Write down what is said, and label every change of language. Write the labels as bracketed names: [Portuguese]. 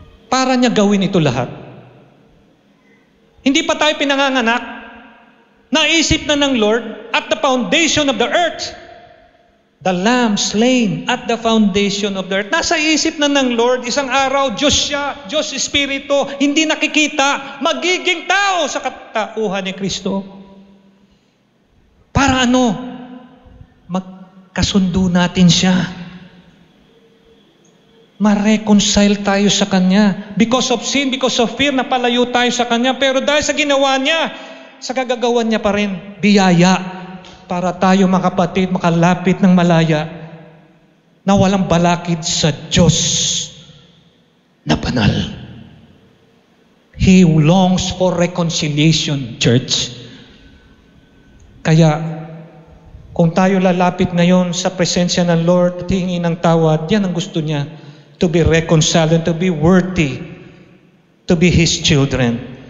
[Filipino] Para niya gawin ito lahat. Hindi pa tayo pinanganganak, naisip na ng Lord [English] at the foundation of the earth. The Lamb slain at the foundation of the earth. [Filipino] Nasa isip na ng Lord, isang araw, Diyos siya, Diyos Espiritu, hindi nakikita, magiging tao sa katauhan ni Kristo. Para ano? Magkasundo natin siya. Ma-reconcile tayo sa Kanya. [English] Because of sin, because of fear, [Filipino] napalayo tayo sa Kanya. Pero dahil sa ginawa niya, sa kagagawan niya pa rin, biyaya para tayo mga kapatid makalapit ng malaya na walang balakid sa Diyos na banal. [English] He longs for reconciliation, church. [Filipino] Kaya, kung tayo lalapit ngayon sa presensya ng Lord at hihingi ng tawad, yan ang gusto niya, [English] to be reconciled and to be worthy to be His children.